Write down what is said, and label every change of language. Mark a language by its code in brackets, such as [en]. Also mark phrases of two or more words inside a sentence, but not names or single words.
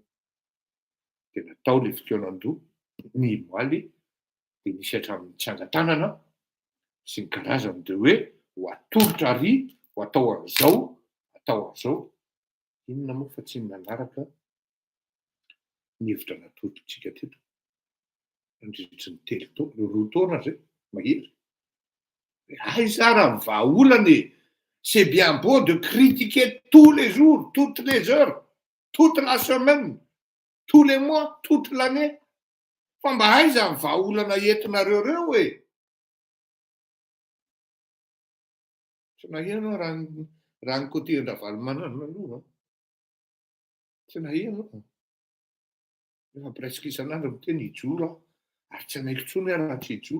[mg] Dia natao le fikaonan-doha ny moaly dia nisy hatramin'ny tsangatanana sy ny karazany dia hoe ho atolotra ary ho atao an'izao, atao an'izao. Inona moa fa tsy nanaraka ny hevitra natolotritsika teto. Nandritry ny roa taona zay mahery. Aiza raha ny vahaolana e, [fr] c'est bien beau de critiquer tous les jours, toutes les heures, toute la semaine, tous les mois, toute l'année. [mg] Fa mba aiza ny vahaolana entinareo reo e. Tsy naheno raha ny côté Ravalomanana aloha. Tsy naheno. Efa presque isan'andro miteny hijoro ary tsy anaiko intsony raha tsy hijoro.